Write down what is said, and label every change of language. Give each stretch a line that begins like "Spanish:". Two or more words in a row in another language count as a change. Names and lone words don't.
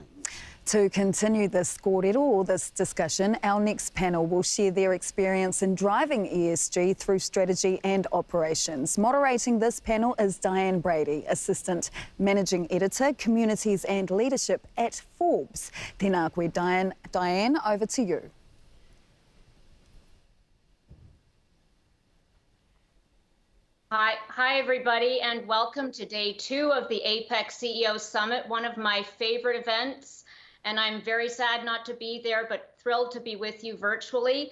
English: To continue this discussion, our next panel will share their experience in driving ESG through strategy and operations. Moderating this panel is Diane Brady, Assistant Managing Editor, Communities and Leadership at Forbes.
Māori: Tēnā koe,
English: Diane. Diane, over to you. Hi everybody, and welcome to day 2 of the APEC CEO Summit, one of my favorite events. And I'm very sad not to be there, but thrilled to be with you virtually.